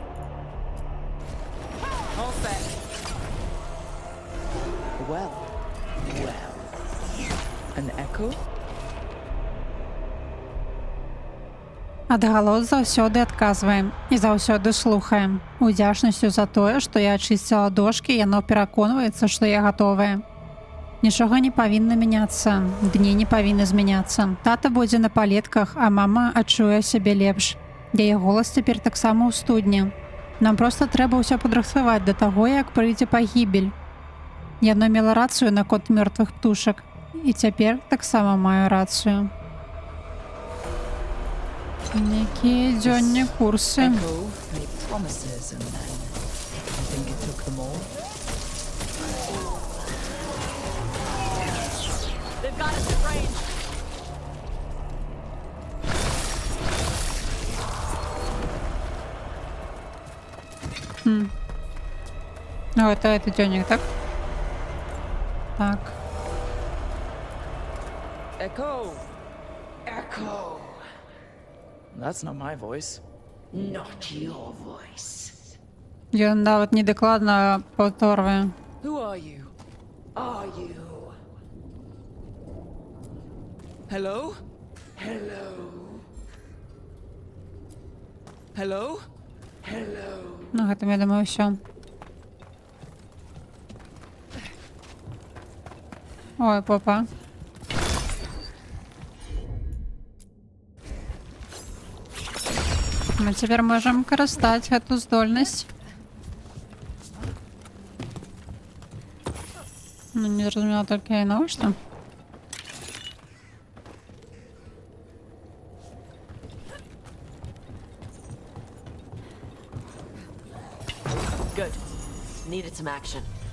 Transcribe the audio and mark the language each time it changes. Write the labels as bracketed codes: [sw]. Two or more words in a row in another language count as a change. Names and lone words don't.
[en] Well, Well, an echo? [be] Адгалос заўсёды адказваем і заўсёды слухаем. Удзячнасцю за тое, што я ачысціла дошкі, яно пераконваецца, што я гатовая. Нічога не павінна мяняцца, дні не павінны змяняцца. Тата будзе на палетках, а мама адчуе сябе лепш. Яе голас цяпер таксама ў студні. Нам проста трэба ўсё падрыхтаваць да таго, як прыйдзе пагібель. Яна мела рацыю наконт мёртвых птушак. І цяпер таксама маю рацыю. Якія дзённі курсы. [en] Echo made promises and then I think it took them all. They've got us in range. [be] Ну, это дзённик, так? Так. [en] Echo! Echo! That's not my voice. Not your voice. [be] Ён нават недакладна паўторвае. [en] Who are you? Are you? Hello? Hello? Hello? Hello? [be] Ну, гэта, я думаю, ўсё. Ой, папа. Мы цяпер можам карыстаць гэту здольнасць. Ну, не зразумела толькі навошта. [en] Good. Needed some action.